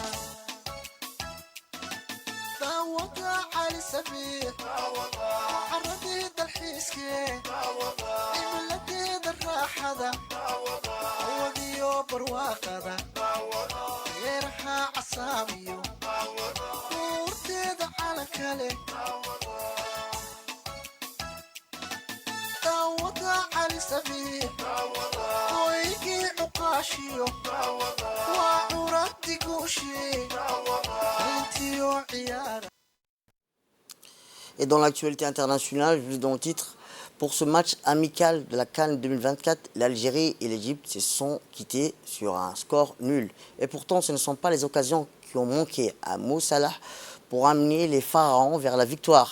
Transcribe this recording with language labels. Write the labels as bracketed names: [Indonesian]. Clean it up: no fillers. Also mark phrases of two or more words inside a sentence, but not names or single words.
[Somali] daawada cali sabiix caradii dalxiiskee cimiladeeda raaxada hawadiyo barwaaqada geeraha casaamiyo buurteeda calanka leh daawada cali sabiix oygii cuqaashiyo waa curadi guushii halintiyo ciyaara. [French] Et dans l'actualité internationale, vu dans le titre, pour ce match amical de la CAN 2024, l'Algérie et l'Égypte se sont quittés sur un score nul. Et pourtant, ce ne sont pas les occasions qui ont manqué à Mo Salah pour amener les Pharaons vers la victoire.